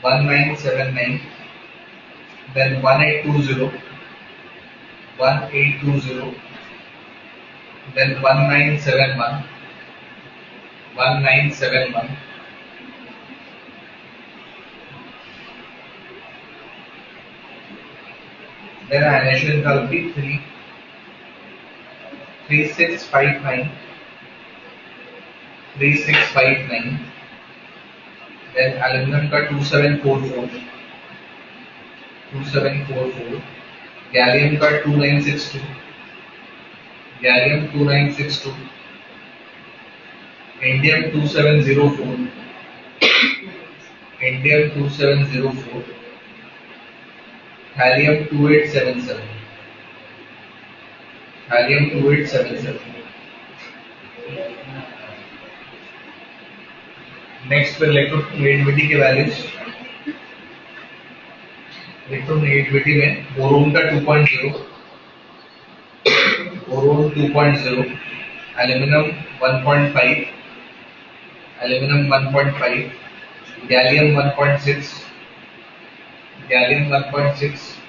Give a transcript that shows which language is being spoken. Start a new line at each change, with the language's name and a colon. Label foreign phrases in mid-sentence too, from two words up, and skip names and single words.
English: 1979, then 1820, 1820, then 1971, 1971, then annihilation
Hindi: का भी
English: 3659, 3659, then aluminum का 2744, 2744, gallium का 2962, gallium 2962, indium 2704, indium 2704, thallium 2877, thallium 2877.
Hindi: नेक्स्ट पे इलेक्ट्रोनेगेटिविटी के वैल्यूज, इलेक्ट्रोनेगेटिविटी में बोरोन का 2.0, बोरोन 2.0, एल्यूमिनियम 1.5, एल्यूमिनियम 1.5, गैलियम 1.6, गैलियम 1.6,